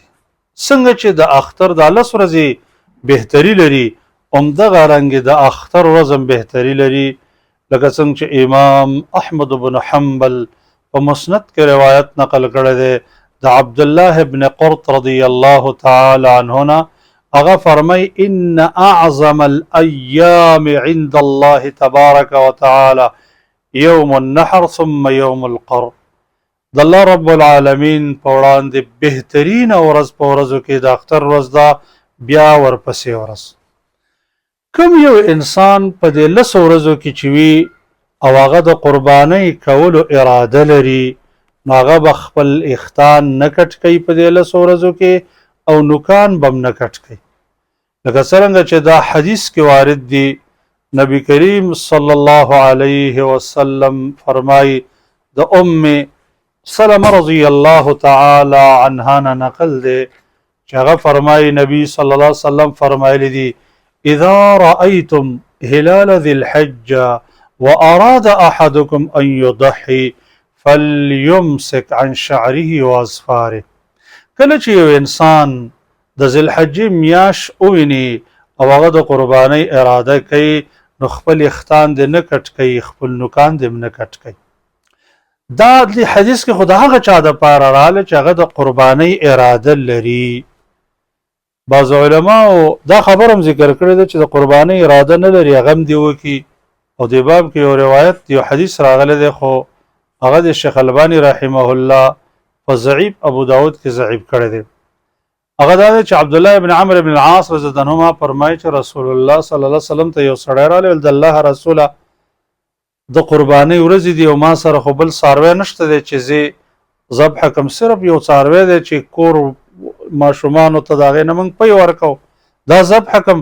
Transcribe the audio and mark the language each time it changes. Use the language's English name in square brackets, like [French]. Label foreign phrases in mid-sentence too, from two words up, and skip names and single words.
[Pashto] څنګه چې د اختر د 10 ورځې بهتري لري، همدغه رنګ د اختر ورځ هم بهتري لري. لکه څنګه چې امام احمد بن حنبل په مسند کې روایت نقل کړی دی د عبد الله ابن قرط [Arabic] رضی الله تعالی عنه، [Pashto] هغه فرمای [Arabic] ان اعظم الايام عند الله تبارک وتعالى يوم النحر ثم يوم القر. [Pashto] د الله رب العالمین په وړاندې بهترین ورځ په ورځو کې د اختر ورځ ده، بیا ورپسې ورځ. کوم یو انسان په دې 10 ورځو کې چې وي او هغه د قربانۍ کولو اراده لري، نو هغه به خپل اختان نه کټ کوي په دې 10 ورځو کې او نوکان به هم نه کټ کوي. لکه څرنګه چې دا حدیث کې وارد دی، نبی کریم [Arabic] صلی الله علیه وسلم [Pashto] فرمای د سلمه [Arabic] رضی الله تعالی عنها [Pashto] نه نقل دی چې هغه فرمای نبی [Arabic] صلی الله علیه وسلم [Pashto] فرمایلی دی [Arabic] اذا رأيتم هلال ذي الحجة وأراد أحدكم أن يضحي فليمسك عن شعره وأظفاره. [Pashto] کله چې یو انسان د ذی الحجې میاش وویني او هغه د قربانۍ اراده کوي نو خپل اختان دې نه کټ کوي، خپل نوکان دې نه کټ کوي. دا د حدیث کې خدا هغه چا د پاره رااله چې هغه د قربانۍ اراده لري. بعض علماء دا خبر هم ذکر کړی دی چې د قربانۍ اراده نه لري هغه هم دی وکي، او د باب کې یو روایت یو حدیث راغلی دی خو هغه د شیخ البانی [Arabic] رحمه الله [Pashto] په ضعیف ابو داود کې ضعیف کړی دی. هغه دا دی چې عبد الله ابن عمرو بن العاص [Arabic] رضی الله عنهما [Pashto] فرمایي چې رسول الله [Arabic] صلی الله علیه وسلم [Pashto] ته یو سړی راغلی د الله رسوله د قربانۍ ورځې دي او ما سره خو بل څاروی نشته دی چې زه ذبح کم، صرف یو څاروی دی چې کور ماشومانو ته د هغې نه موږ پی ورکو دا ذبح کم.